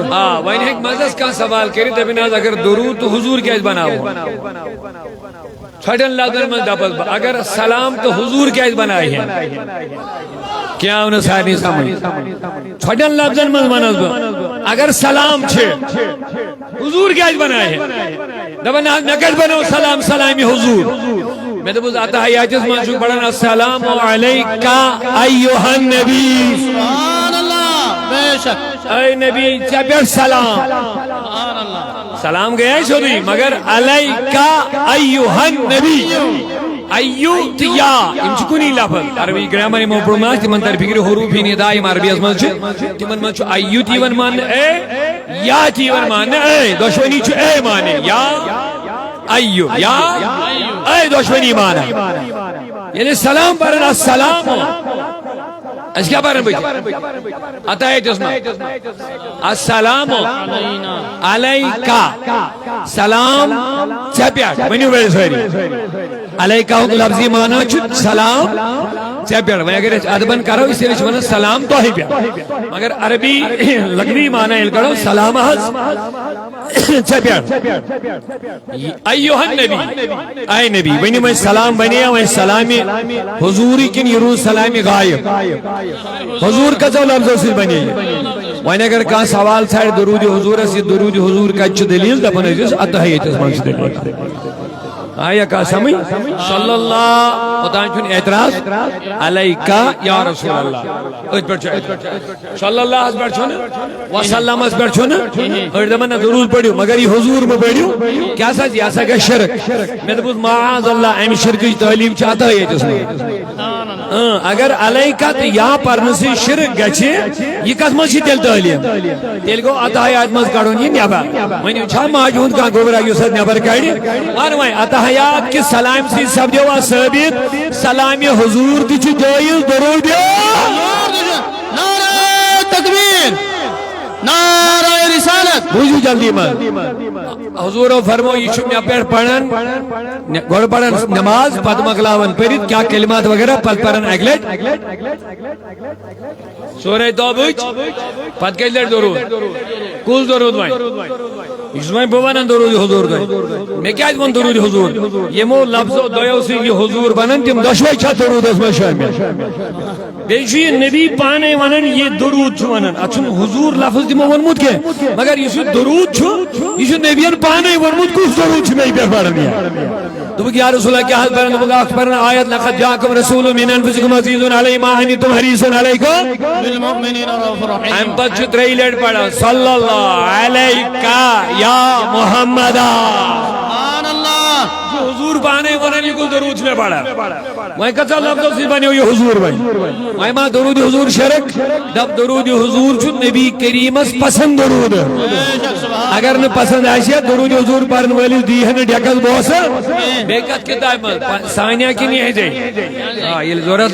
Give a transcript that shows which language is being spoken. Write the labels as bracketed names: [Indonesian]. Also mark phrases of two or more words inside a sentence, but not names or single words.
[Kashmiri] وۄنۍ ہیٚکہِ منٛزس کانٛہہ سوال کٔرِتھ دپن حظ اگر درود تو حضور کیازِ بناوو ژھۄٹٮ۪ن لفظن منٛز دپس بہٕ اگر سلام تو حضور کیازِ بنایہِ ہے کیا آو نہٕ سارنٕے سمجھ ژھۄٹٮ۪ن لفظن منٛز ونس بہٕ اگر سلام چھِ حضور کیازِ بنایہِ ہے دپان حظ مےٚ کتہِ بنوو سلام سلامِ حضور میں دوٚپُس اتحیاتس منٛز چھُ پران [Arabic] السلام علیکا ایُہا النبی سبحان اللہ [Urdu] بے شک [Kashmiri] اے نبی ژےٚ پٮ۪ٹھ سلام [Arabic] سبحان اللہ [Kashmiri] سلام گیا سیودی مگر [Arabic] علیکا ایُہا النبی [Kashmiri] ایو تہٕ یا یِم چھِ کُنی لفظ عربی گرامر یِمو پوٚرمُت تِمن تر فکر حروف ندا یِم عربیس منٛز چھِ تِمن منٛز چھُ ایو تہِ یِوان ماننہٕ اے یا تہِ یِوان ماننہٕ اے دۄشوٕنی چھُ اے مانے یا ایو یا اے دۄشوٕنی مانان ییٚلہِ سلام پرن السلام اس کیا پرن بچ اتحیاتس منٛز السلام علیکا سلام ژےٚ پٮ۪ٹھ ؤنِو بیٚیہِ سٲری علیکا ہُک لفظی معنی چھُ سلام ژےٚ پٮ۪ٹھ وۄنۍ اگر أسۍ ادبن کرو اس لیے چھِ ونان سلام تۄہہِ پٮ۪ٹھ مگر عربی لغوی معنی ییٚلہِ کڑو سلام حظ ژےٚ پٮ۪ٹھ [Arabic] ایُہا النبی [Kashmiri] اے نبی ؤنِو وۄنۍ سلام بنیو وۄنۍ سلامہِ حضوٗرٕے کِنہٕ یہِ روٗد سلامہِ غایب حضور کٔژو لفظو سۭتۍ بنے وۄنۍ اگر کانٛہہ سوال ژھانڈِ درود حضورس یہِ درود حضور کتہِ چھُ دلیٖل دپان ٲسِس اتحیاتس منٛز چھِ دلیٖل آیا کہا سمجھ صلی اللہ اوتان چھُنہٕ اعتراض [Arabic] علیکا یا رسول اللہ [Kashmiri] أتھۍ پٮ۪ٹھ چھُ صلی اللہ ہس پٮ۪ٹھ چھُنہٕ وسلمس پٮ۪ٹھ چھُنہٕ أڑۍ دپان نہ درود پٔرِو مگر یہ حضور مہ پٔرِو کیاہ سا یہ ہسا گژھِ شرک مےٚ دوٚپُس [Arabic] معاذ اللہ [Kashmiri] امہِ شرکٕچ تعلیٖم چھِ اتحیاتس منٛز اگر علیکا تہٕ یا پرنہٕ سۭتۍ شرک گژھِ یہ کتھ منٛز چھِ تیٚلہِ تعلیٖم تیٚلہِ گوٚو اتحیات منٛز کڑُن یہِ نٮ۪بر وۄنۍ چھا ماجہِ ہُنٛد کانٛہہ گوبرا یُس اتھ نٮ۪بر کڑِ ون وۄنۍ اتحیات کہِ سلام سۭتۍ سپدیو ثٲبت سلامِ حضور تہِ چھُ جٲیز درود [Urdu] نعرہ تکبیر نعرہ رسالت [Kashmiri] بوٗزِو جلدی منٛز حضورو فرمو یہ چھُ مےٚ پٮ۪ٹھ پران گۄڈٕ پران نماز پتہٕ مۄکلاوان پٔرِتھ کیٛاہ کلمات وغیرہ پتہٕ پران اکہِ لٹہِ سورے توبٕچ پتہٕ کٔژِ لٹہِ درود کُس درود وۄنۍ یہ چھُس وۄنۍ بہٕ ونان درود حضور تۄہہِ مےٚ کیٛازِ ووٚن درود حضور یِمو لفظو دۄیو سۭتۍ یہِ حضور بنان تِم دۄشوے چھا درودس منٛز شٲمِل بیٚیہِ چھُ یہِ نبی پانے ونان یہِ درود چھُ ونان اتھ چھُنہٕ حضور لفظ تِمو ووٚنمُت کینٛہہ مگر یُس یہِ درود چھُ یہ چھُ نبیَن پانے ووٚنمُت کُس درود چھُ مےٚ پٮ۪ٹھ پران دوٚپُکھ [Arabic] یا رسول اللہ [Kashmiri] کیٛاہ حظ پران دوٚپُکھ اکھ پران آیت [Arabic] لقد جاءکم رسول من انفسکم عزیز علیہ ما عنتم حریص علیکم بالمؤمنین رؤوف رحیم [Kashmiri] امہِ پتہٕ چھُ ترٛیٚیہِ لٹہِ پران [Arabic] صلی اللہ علیکا یا محمد سبحان اللہ [Kashmiri] حضور پانے ونان یہ کُس درود چھُ مےٚ پران وۄنۍ کژو لفظو سۭتۍ بنیو یہ حضور وۄنۍ ما درود حضور شرک دپ درود حضور چھُ نبی کریمس پسند درود اگر نہٕ پسند آسہِ درود حضور پرن وٲلِس دی ہے نہٕ ڈیکس بوسہٕ بیٚیہِ کتھ کتابہِ منٛز سانیا کِنہٕ یہٕنٛزے ییٚلہِ ضروٗرت